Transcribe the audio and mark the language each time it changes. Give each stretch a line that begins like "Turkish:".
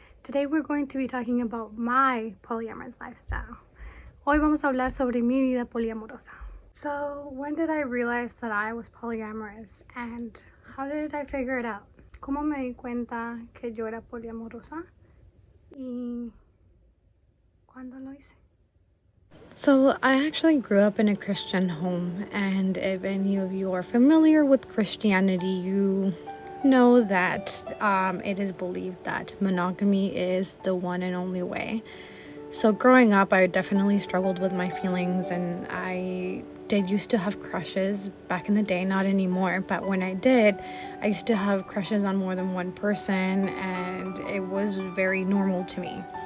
English: Today we're going to be talking about my polyamorous lifestyle.
Spanish: Hoy vamos a hablar sobre mi vida poliamorosa.
English: So, when did I realize that I was polyamorous, and how did I figure it out?
Spanish: ¿Cómo me di cuenta que yo era poliamorosa? ¿Y cuándo lo hice?
English: So, I actually grew up in a Christian home, and if any of you are familiar with Christianity, you know that it is believed that monogamy is the one and only way. So, growing up, I definitely struggled with my feelings, and I did used to have crushes back in the day, not anymore, but when I did, I used to have crushes on more than one person, and it was very normal to me.